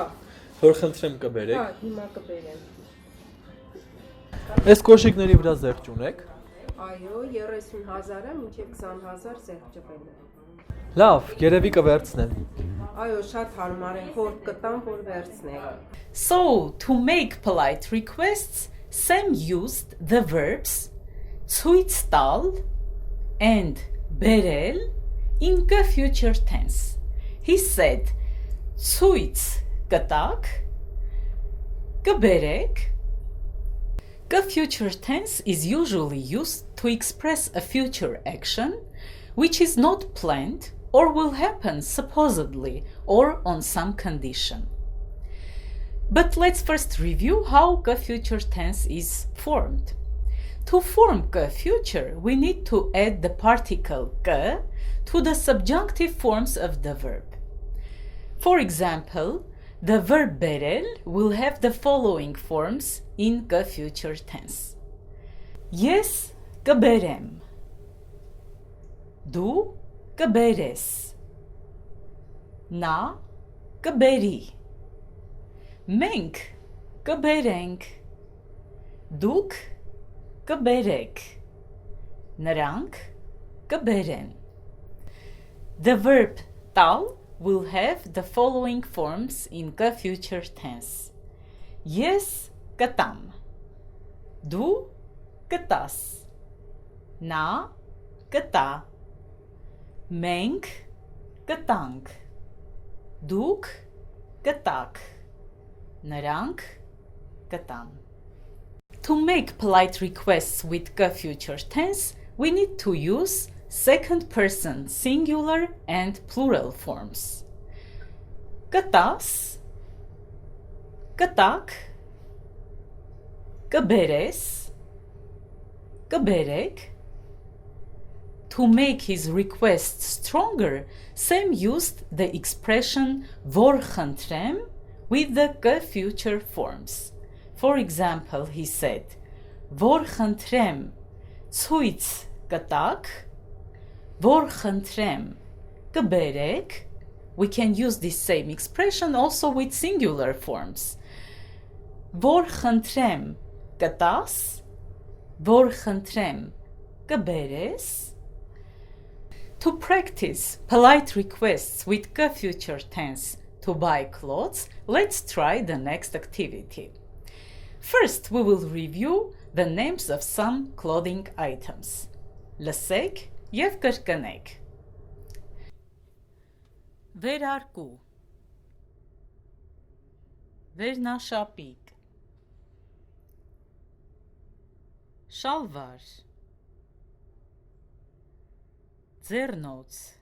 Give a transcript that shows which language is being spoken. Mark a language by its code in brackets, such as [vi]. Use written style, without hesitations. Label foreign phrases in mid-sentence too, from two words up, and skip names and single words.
[hy] Որ խնդրեմ հա, կբերեք։ հիմա կբերեմ։ Այս կոշիկների վրա զեղչ ունեք։ Այո, 30,000-ը մինչև 20,000 զեղչվել է։ Լավ, երևի կվերցնեմ։ Այո, շատ հարմար է, հորդ կտամ, որ վերցնեք։ [en] So, to make polite requests, Sam used the verbs [hy] ցույց տալ [en] and բերել in the future tense. He said, [hy] ցույց կտակ, կբերեք. [en] The future tense is usually used to express a future action which is not planned or will happen supposedly or on some condition. But let's first review how the future tense is formed. To form the future, we need to add the particle que to the subjunctive forms of the verb. For example, the verb berel will have the following forms in the future tense. [hy] Ես կբերեմ. Դու կբերես. Նա կբերի. Մենք կբերենք. Դուք կբերեք. Նրանք կբերեն. [en] The verb տալ will have the following forms in the future tense. [hy] Ես կտամ. Դու կտաս. Նա կտա. Մենք կտանք. Դուք կտաք. Նրանք կտան. [en] To make polite requests with the future tense, we need to use second person singular and plural forms. [hy] Կտաս, կտակ, կբերես, կբերեք. [en] To make his request stronger, Sam used the expression [hy] որ խնդրեմ [en] with the future forms. For example, he said, [hy] որ խնդրեմ ցույց կտակ, որ խնդրեմ կբերեք. [en] We can use this same expression also with singular forms. [hy] Որ խնդրեմ կտաս, որ խնդրեմ կբերես. [en] To practice polite requests with the future tense to buy clothes, let's try the next activity. First, we will review the names of some clothing items. [hy] Լսեք և կրկնեք. Վերարկու. Վերնաշապիկ. Շալվար. Ձեռնոց.